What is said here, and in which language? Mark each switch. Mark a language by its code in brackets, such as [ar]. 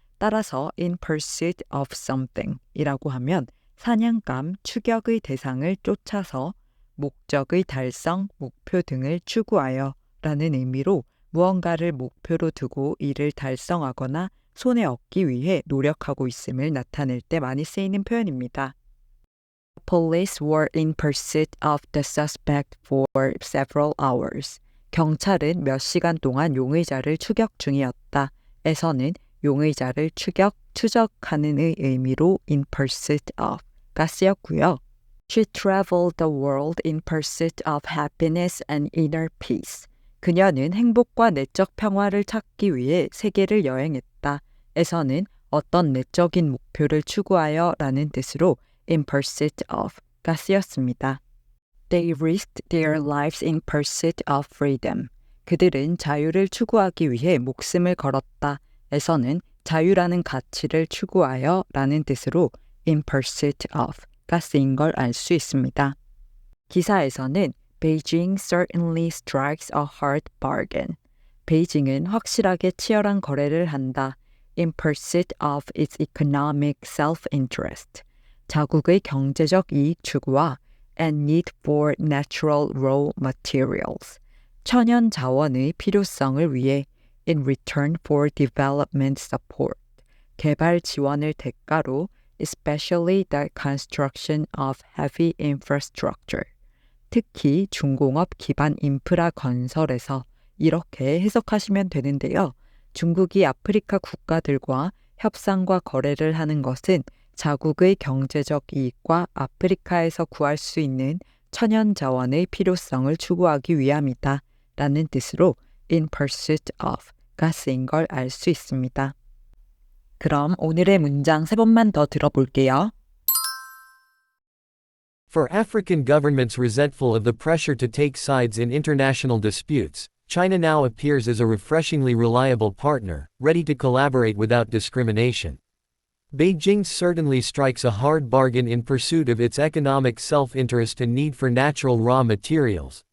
[ko] 따라서 [en] in pursuit of something [ko] 이라고 하면 사냥감, 추격의 대상을 쫓아서 목적의 달성, 목표 등을 추구하여 라는 의미로 무언가를 목표로 두고 이를 달성하거나 손에 얻기 위해 노력하고 있음을 나타낼 때 많이 쓰이는 표현입니다. [en] Police were in pursuit of the suspect for several hours. [ko] 경찰은 몇 시간 동안 용의자를 추격 중이었다. 에서는 용의자를 추격, 추적하는의 의미로 in pursuit of가 쓰였고요. [en] She traveled the world in pursuit of happiness and inner peace. [ko] 그녀는 행복과 내적 평화를 찾기 위해 세계를 여행했다. 에서는 어떤 내적인 목표를 추구하여 라는 뜻으로 in pursuit of가 쓰였습니다. [en] They risked their lives in pursuit of freedom. [ko] 그들은 자유를 추구하기 위해 목숨을 걸었다. 에서는 자유라는 가치를 추구하여 라는 뜻으로 in pursuit of가 쓰인 걸 알 수 있습니다. 기사에서는 [en] Beijing certainly strikes a hard bargain. [ko] 베이징은 확실하게 치열한 거래를 한다. [en] In pursuit of its economic self-interest. [ko] 자국의 경제적 이익 추구와 [en] and need for natural raw materials. [ko] 천연 자원의 필요성을 위해 [en] in return for development support. [ko] 개발 지원을 대가로 [en] especially the construction of heavy infrastructure. [ko] 특히 중공업 기반 인프라 건설에서 이렇게 해석하시면 되는데요. 중국이 아프리카 국가들과 협상과 거래를 하는 것은 자국의 경제적 이익과 아프리카에서 구할 수 있는 천연 자원의 필요성을 추구하기 위함이다. 라는 뜻으로 in pursuit of가 쓰인 걸 알 수 있습니다. 그럼 오늘의 문장 3번만 더 들어볼게요. [en] For African governments resentful of the pressure to take sides in international disputes, China now appears as a refreshingly reliable partner, ready to collaborate without discrimination. Beijing certainly strikes a hard bargain in pursuit of its economic self-interest and need for natural raw materials,